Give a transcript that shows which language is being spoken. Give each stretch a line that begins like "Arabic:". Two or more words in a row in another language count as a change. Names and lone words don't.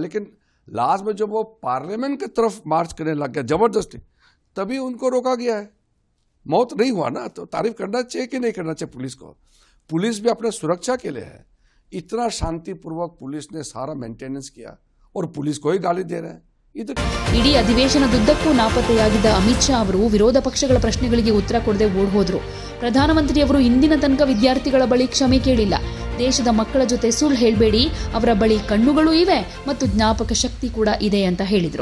Hindi: लेकिन लास्ट में जब वो पार्लियामेंट की तरफ मार्च करने लग गया जबरदस्ती, तभी उनको रोका गया है. मौत नहीं हुआ ना, तो तारीफ करना चाहिए कि नहीं करना चाहिए पुलिस को. पुलिस भी अपने सुरक्षा के लिए है. इतना शांतिपूर्वक पुलिस ने सारा मेंटेनेंस किया और पुलिस को ही गाली दे रहे हैं.
Kannada: ಇಡೀ ಅಧಿವೇಶನದುದ್ದಕ್ಕೂ ನಾಪತ್ತೆಯಾಗಿದ್ದ ಅಮಿತ್ ಶಾ ಅವರು ವಿರೋಧ ಪಕ್ಷಗಳ ಪ್ರಶ್ನೆಗಳಿಗೆ ಉತ್ತರ ಕೊಡದೆ ಓಡ್ ಹೋದ್ರು. ಪ್ರಧಾನಮಂತ್ರಿಯವರು ಇಂದಿನ ತನಕ ವಿದ್ಯಾರ್ಥಿಗಳ ಬಳಿ ಕ್ಷಮೆ ಕೇಳಿಲ್ಲ. ದೇಶದ ಮಕ್ಕಳ ಜೊತೆ ಸುಳ್ಳು ಹೇಳಬೇಡಿ, ಅವರ ಬಳಿ ಕಣ್ಣುಗಳು ಇವೆ ಮತ್ತು ಜ್ಞಾಪಕ ಶಕ್ತಿ ಕೂಡ ಇದೆ ಅಂತ ಹೇಳಿದ್ರು.